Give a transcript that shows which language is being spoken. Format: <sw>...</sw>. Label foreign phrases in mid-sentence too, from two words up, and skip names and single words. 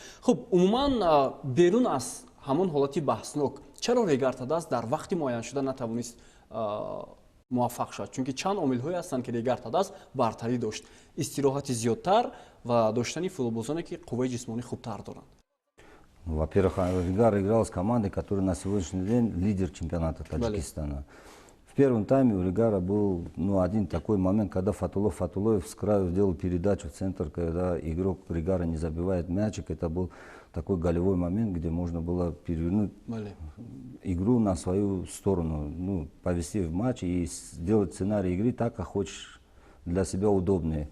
<tg>خب عموما بیرون از همون حالتی بحثناک چرا ریگار تاداس در وقت معین شده نتوانست موفق شد؟ چون که چند عامل هایی هستند که ریگار تاداس برتری داشت، استراحت زیادتر و داشتن فوتبالبازانی که قوه جسمانی خوبتر доранд.</tg> <ru>Во-первых, Ригар играл с командой, которая на сегодняшний день лидер чемпионата Таджикистана. В первом тайме у Ригара был один такой момент, когда Фатулоев с краю делал передачу в центр, когда игрок Ригара не забивает мячик. Это был такой голевой момент, где можно было перевернуть игру на свою сторону, повести в матч и сделать сценарий игры так, как хочешь, для себя удобнее.</ru>